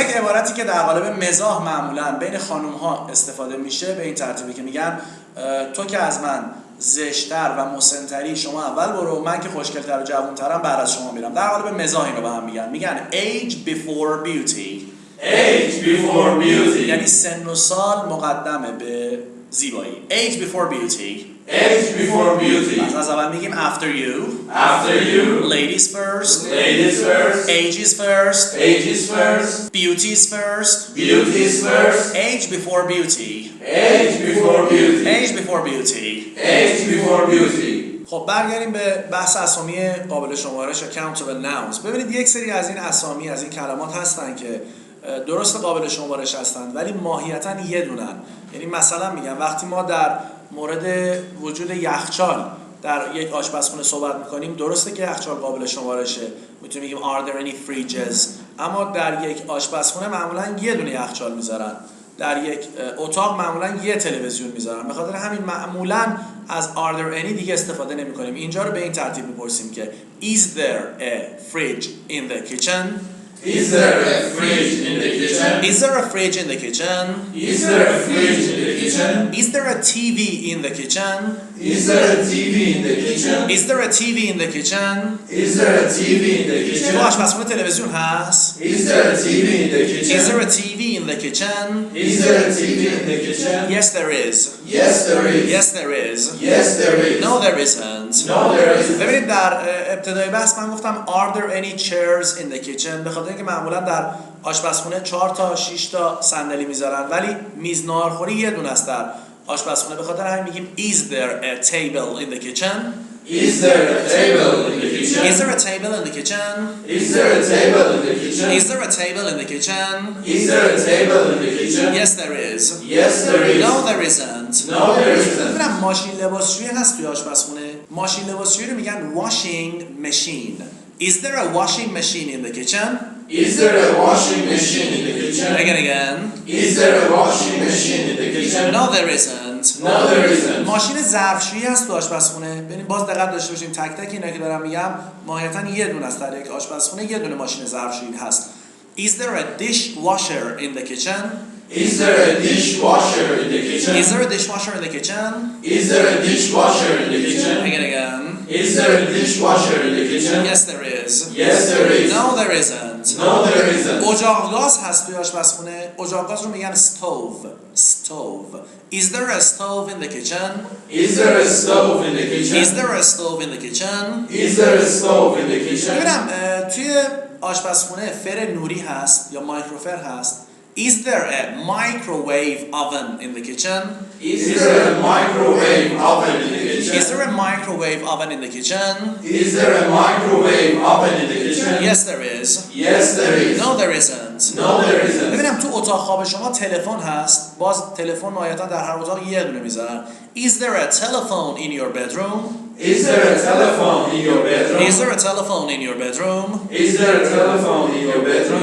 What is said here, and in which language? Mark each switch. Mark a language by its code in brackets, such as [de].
[fa] یک عبارتی که در قالب مزاح معمولا بین خانم ها استفاده میشه به این ترتیبی که میگن تو که از من زشتر و مسنتری، شما اول برو، من که خوشگلتر و جوانترم بعد از شما میرم. در قالب مزاح اینو به هم میگن. میگن [en] age before beauty. Age before beauty. [fa] یعنی سن و سال مقدمه به زیبایی. [en] age before beauty. Age before beauty. [fa] از اول میگیم [en] after you. After you. ladies first. Ladies first. age is first. Age is first. beauty is first. Beauty is first. age before beauty. Age before beauty. age before beauty. Age before beauty. [fa] خب برگردیم به بحث اسامی قابل شمارش یا [en] countable nouns. [fa] ببینید یک سری از این اسامی، از این کلمات هستن که درست قابل شمارش هستند ولی ماهیتاً یه دونن. یعنی مثلا میگم وقتی ما در مورد وجود یخچال در یک آشپزخونه صحبت میکنیم، درسته که یخچال قابل شمارشه، میتونیم بگیم [en] are there any fridges، [fa] اما در یک آشپزخونه معمولا یه دونه یخچال میذارن، در یک اتاق معمولا یه تلویزیون میذارن. به خاطر همین معمولا از [en] are there any [fa] دیگه استفاده نمیکنیم. اینجا رو به این ترتیب میپرسیم که [en] is there a fridge in the kitchen? Is there a fridge in the kitchen? Is there a fridge in the kitchen? Is there a fridge in the kitchen? Is there a TV in the kitchen? Is there a TV in the kitchen? Is there a TV in the kitchen? Is there a TV in the kitchen? [fa] تو آشپزخونه تلویزیون هست؟ [en] Is there a TV in the kitchen? Is there a TV in the kitchen? Is there a TV in the kitchen? Yes there is. Yes there is. Yes there is. Yes there is. No there isn't. No there isn't. [fa] ببینید در ابتدای بحث من گفتم [en] are there any chairs in the kitchen؟ [fa] به خاطر اینکه معمولا در آشپزخونه 4 تا 6 تا صندلی میذارن ولی میز ناهارخوری یه دونه است در آشپزخونه. به خاطر همین میگیم [en] is there a table in the kitchen? Is there a table in the kitchen? Is there a table in the kitchen? Is there a table in the kitchen? Is there a table in the kitchen? Is there a table in the kitchen? Yes there is. Yes there is. No there isn't. No there isn't. [fa] ببینم ماشین لباسشویی هست توی آشپزخونه. ماشین لباسشویی رو میگن washing machine. [en] Is there a washing machine in the kitchen? Is there a washing machine in the kitchen? Again. Is there a washing machine in the kitchen? No there isn't. No there isn't. [fa] ماشین ظرفشویی هست تو آشپزخونه. ببین باز دقت داشته باشیم تک تک اینا که دارم میگم ماهیتاً یه دونه است در یک آشپزخونه، یه دونه ماشین ظرفشویی هست. [en] Is there a dishwasher in the kitchen? Is there a dishwasher in the kitchen? Is there a dishwasher in the kitchen? Is there a dishwasher in the kitchen? Again. Is there a dishwasher in the kitchen? Yes there is. Yes there is. No there isn't. No there isn't. [fa] اجاق گاز هست توی آشپزخونه. اجاق گاز رو میگن stove. [en] Stove. Is there a stove in the kitchen? Is there a stove in the kitchen? Is there a stove in the kitchen? Is there a stove in the kitchen? [fa] ببینم توی آشپزخونه فر نوری هست یا مایکروفر هست. [en] Is there a microwave oven in the kitchen? Is there a microwave oven in the kitchen? Is there a microwave oven in the kitchen? Is there a microwave oven in the kitchen? Yes there is. Yes there is. No there isn't. No there isn't. [fa] ببینم تو اتاق خواب شما تلفن هست. باز تلفن نهایتا در هر اتاق یه دونه میذارن. [en] Is there a telephone in your bedroom? Is there a telephone in your bedroom? Is there a telephone in your bedroom? Is there a telephone in your bedroom?